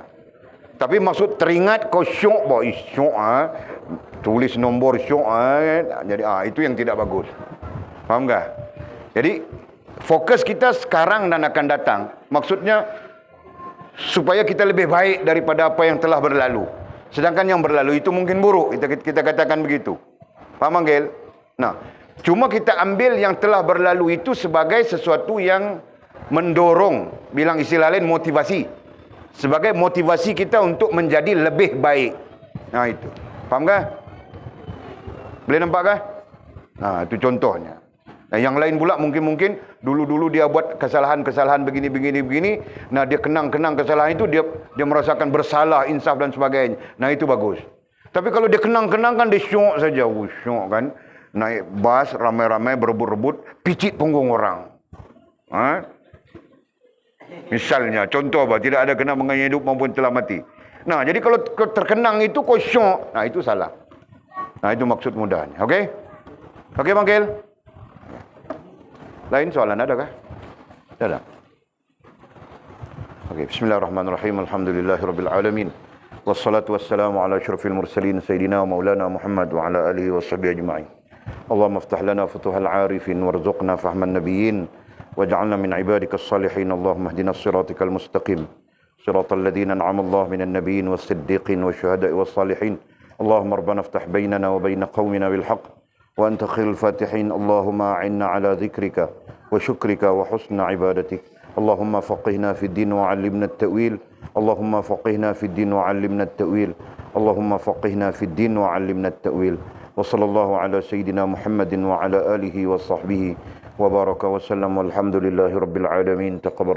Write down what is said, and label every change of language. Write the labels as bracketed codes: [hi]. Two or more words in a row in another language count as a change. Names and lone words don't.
[ms] Tapi maksud teringat kau syok, tulis nombor syok, jadi itu yang tidak bagus. Faham tak? Jadi fokus kita sekarang dan akan datang. Maksudnya supaya kita lebih baik daripada apa yang telah berlalu. Sedangkan yang berlalu itu mungkin buruk. Kita katakan begitu. Faham Anggil? Nah, cuma kita ambil yang telah berlalu itu sebagai sesuatu yang mendorong, bilang istilah lain motivasi. Sebagai motivasi kita untuk menjadi lebih baik. Nah itu. Faham kah? Boleh nampak kah? Nah itu contohnya. Nah, yang lain pula mungkin dulu-dulu dia buat kesalahan-kesalahan begini. Nah, dia kenang-kenang kesalahan itu, dia merasakan bersalah, insaf dan sebagainya. Nah, itu bagus. Tapi kalau dia kenang-kenang kan dia syok saja. Syok kan. Naik bas, ramai-ramai berebut-rebut, picit punggung orang. Misalnya, contoh apa? Tidak ada kena mengenai hidup maupun telah mati. Nah, jadi kalau terkenang itu kau syok. Nah, itu salah. Nah, itu maksud mudahnya. Okey? Okey, Mangkil? Lain soalan adakah? Ada. Okey, [ar] بسم الله الرحمن الرحيم. الحمد لله رب العالمين. والصلاة والسلام على أشرف المرسلين سيدنا ومولانا محمد وعلى آله وصحبه أجمعين. اللهم افتح لنا فتوح العارفين وارزقنا فهم النبيين واجعلنا من عبادك الصالحين. اللهم اهدنا الصراط المستقيم. صراط الذين أنعم الله من النبيين والصديقين والشهداء والصالحين. اللهم ربنا افتح بيننا وبين قومنا بالحق. وأنت خير الفاتحين. اللهم أعنا على ذكرك وشكرك وحسن عبادتك. اللهم فقهنا في الدين وعلمنا التأويل. اللهم فقهنا في الدين وعلمنا التأويل. اللهم فقهنا في الدين وعلمنا التأويل. وصلى الله على سيدنا محمد وعلى آله وصحبه وبارك وسلم والحمد لله رب العالمين.